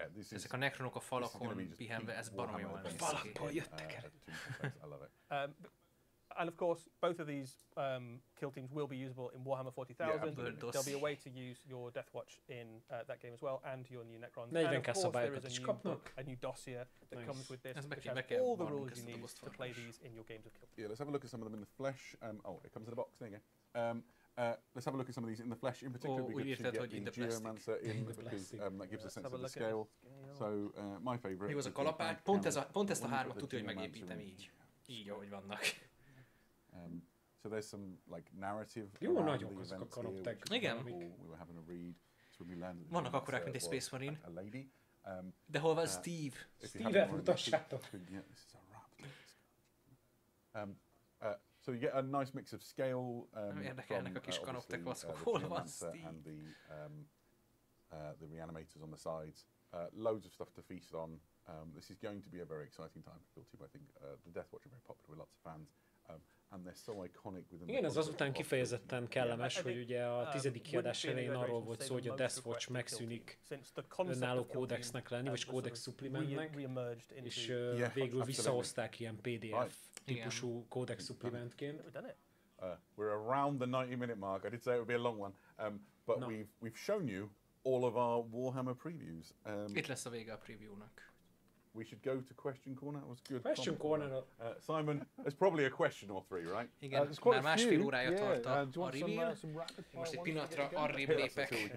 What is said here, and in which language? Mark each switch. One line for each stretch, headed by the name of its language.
Hungarian: Ezek a nekronok a falakon pihenve, ez baromi jól néz ki. Falakból jöttek el.
English: And of course, both of these kill teams will be usable in Warhammer 40,000. There'll be a way to use your Death Watch in that game as well, and your new Necrons. And of course, there is a new dossier that comes with this, which has all the rules you need to play these in your games of Kill Team. Yeah, let's have a look at some of them in the flesh. Oh, it comes in a box. There you go. Let's have a look at some of these in the flesh. In particular, we get the Geomancer in because that gives a sense of the scale. So my favourite.
Hungarian: Jó, az a kalapány. Pont ezt a hármat tudja, hogy megépítem így. Így, ahogy vannak.
English: So there's some like narrative.
Hungarian: Jó, nagyok azok a karakterek. Igen.
English: We were having a read. So we landed.
Hungarian: Vannak akkorák, mint egy Space Marine.
English: A lady.
Hungarian: De hol van Steve? Steve, elmutassátok.
English: Yeah, this is a wrap. So you get a nice mix of scale.
Hungarian: Érdekelnek a kis kanoptekvaszkok. Hol van Steve?
English: And the reanimators on the sides. Loads of stuff to feast on. This is going to be a very exciting time for Kill Team. I think the Death Watch are very popular with lots of fans. And they're so iconic within.
Hungarian: Igen, ez azután kifejezetten kellemes, hogy ugye a 10. kiadás elején arról volt szó, hogy a Death Watch megszűnik önálló kódexnek lenni, vagy kódex supplementnek, és végül visszahozták ilyen PDF típusú kódex supplementként.
English: We're around the 90-minute mark. I did say it would be a long one, but we've shown you all of our Warhammer previews.
Hungarian: Itt lesz a vége a previewnak.
English: We should go to question corner. That was good. Question corner. Simon, there's probably a question or three, right?
Hungarian: Igen, már másfél órája tart a reveal. Most egy pillanatra arrébb lépek.